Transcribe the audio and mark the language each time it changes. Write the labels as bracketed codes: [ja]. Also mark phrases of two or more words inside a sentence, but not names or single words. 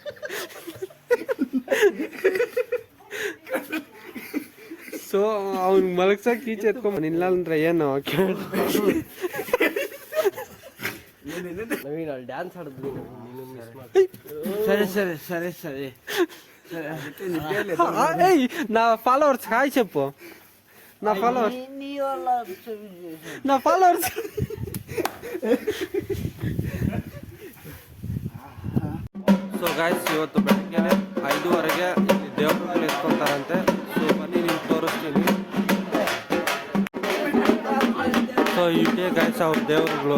[kn] ಸೊ ಅವ್ನು ಮಲಗ್ಸಕ್ಕೆ ಈಚೆ ಎತ್ಕೊಂಡ್ ಇಲ್ಲ ಅಂದ್ರೆ ಏನು ಡ್ಯಾನ್ಸ್ ಆಡಿದ್ವಿ. ಸರಿ ಸರಿ ಸರಿ ಸರಿ [te] నా ఫాలోవర్స్ హాయ్ చెప్పు. నా ఫాలోవర్స్ [kn] ಸೊ ಗಾಯ್ಸ್, ಇವತ್ತು ಬೆಳಗ್ಗೆ 5:30ಗೆ ಇಲ್ಲಿ ದೇವ್ರಗಳು ಎತ್ಕೊಂತಾರಂತೆ. ಸೊ ಬನ್ನಿ ನಿಮ್ಗೆ ತೋರಿಸ್ತೀನಿ. ಸೊ ಇದೇ ಗಾಯ್ಸ್ ಅವ್ರ ದೇವ್ರುಗಳು.